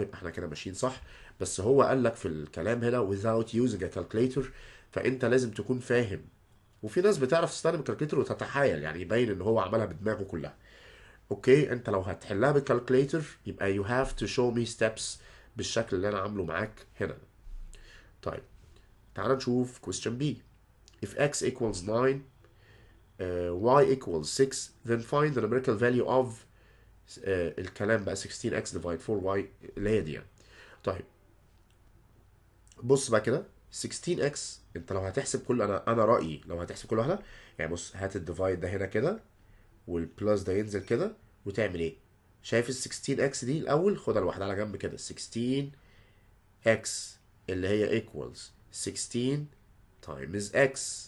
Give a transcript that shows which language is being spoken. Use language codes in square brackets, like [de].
[ar] يبقى احنا كده ماشيين صح. بس هو قال لك في الكلام هنا [en] without using a calculator، [ar] فانت لازم تكون فاهم. وفي ناس بتعرف تستخدم الكالكوليتر وتتحايل يعني يبين ان هو عملها بدماغه كلها. اوكي، انت لو هتحلها بالكالكوليتر يبقى [en] you have to show me steps [ar] بالشكل اللي انا عامله معاك هنا. طيب تعال نشوف [en] question B. if x equals 9 y equals 6 then find the numerical value of [ar] الكلام بقى [en] 16x divide 4y [ar] اللي هي دي يعني. طيب بص بقى كده 16x انت لو هتحسب كل انا رأيي لو هتحسب كل واحده يعني بص هات الديفايد ده هنا كده والبلس ده ينزل كده وتعمل ايه؟ شايف ال 16x دي الاول خدها لوحدها على جنب كده 16x اللي هي [en] equals 16 times x